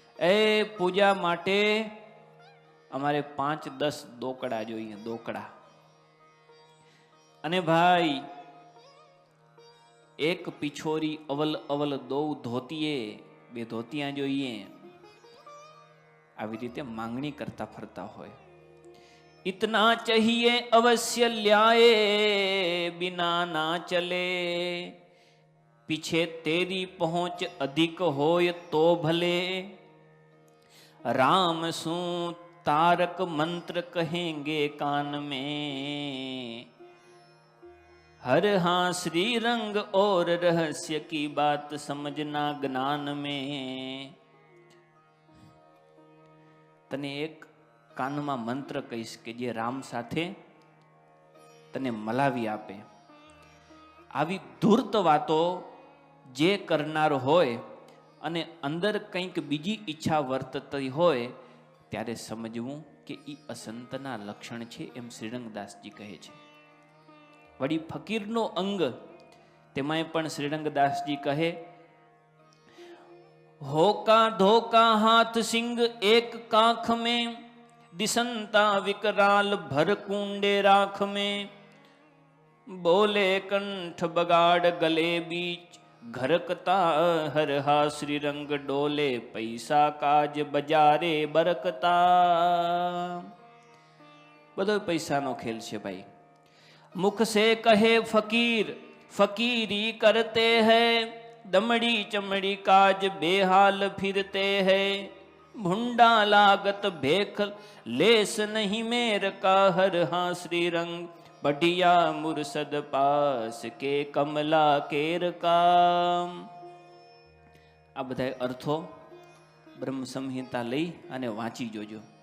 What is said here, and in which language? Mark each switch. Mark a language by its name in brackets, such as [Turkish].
[Gujarati] એ પૂજા માટે અમારે 5-10 દોકડા જોઈએ, દોકડા. અને ભાઈ એક પિછોરી અવલ અવલ દો ધોતિયે, 2 ધોતિયા જોઈએ. આવી રીતે માંગણી કરતા ફરતા હોય. [Hindi] इतना चाहिए अवश्य ल्याए, बिना ना चले। पीछे तेरी पहुंच अधिक होय तो भले। राम सू तारक मंत्र कहेंगे कान में। हर हाँ श्री रंग और रहस्य की बात समझना ज्ञान में। [Gujarati] तने एक કાનમાં મંત્ર કહીશ કે જે રામ સાથે તને મલાવી આપે. આવી ધૂર્ત વાતો જે કરનાર હોય અને અંદર કંઈક બીજી ઈચ્છા વર્તતી હોય ત્યારે સમજવું કે એ અસંતના લક્ષણ છે, એમ શ્રીરંગદાસજી કહે છે. વળી ફકીરનો અંગ તેમાંય પણ શ્રીરંગદાસજી કહે, [Hindi] હોકા ધોકા હાથ સિંગ એક કાખ में, दिसंता विकराल भर कुंडे राख में। बोले कंठ बगाड़ गले बीच, घरकता हर हा श्रीरंग डोले। पैसा काज बजारे बरकता। [Gujarati] બધો પૈસાનો ખેલ છે ભાઈ. [Hindi] मुख से कहे फकीर फकीरी करते हैं, दमड़ी चमड़ी काज बेहाल फिरते हैं। भुंडा लागत भेख लेस नहीं मेर का, हर हाँ श्रीरंग बढ़िया मुरसद पास के कमला केर का. [Gujarati] આ બધા અર્થો બ્રહ્મ સંહિતા લઈ અને વાંચી જોજો.